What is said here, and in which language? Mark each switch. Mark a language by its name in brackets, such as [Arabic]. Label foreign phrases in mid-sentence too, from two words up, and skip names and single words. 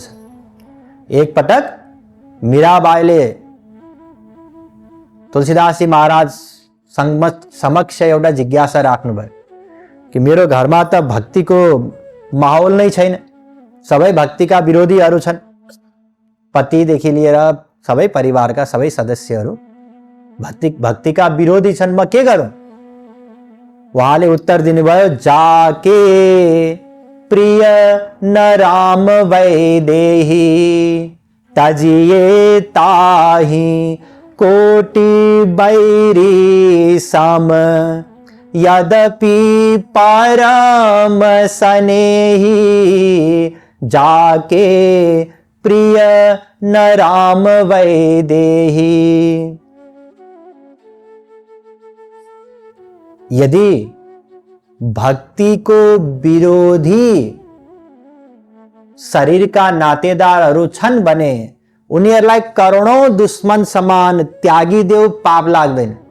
[Nepali] एक पटक मीराबाईले तुलसीदासजी महाराज समक्ष एउटा जिज्ञासा राख्नुभयो कि मेरो घरमा त भक्तिको माहौल नै छैन, सबै भक्तिका विरोधीहरू छन्। पतिदेखि लिएर सबै परिवारका सबै सदस्यहरू भक्तिका विरोधी छन्, म के गरौं? उहाँले उत्तर दिनुभयो, [Awadhi] जाके प्रिय न राम वैदेही तजिए ताही कोटि बैरी सम यद्यपि परम सनेही जाके प्रिय न राम वैदेही। [Nepali] यदि भक्ति को विरोधी शरीरका नातेदारहरू छन् भने उनीहरूलाई करोडौं दुश्मन समान त्यागी देऊ, पाप लाग्दैन।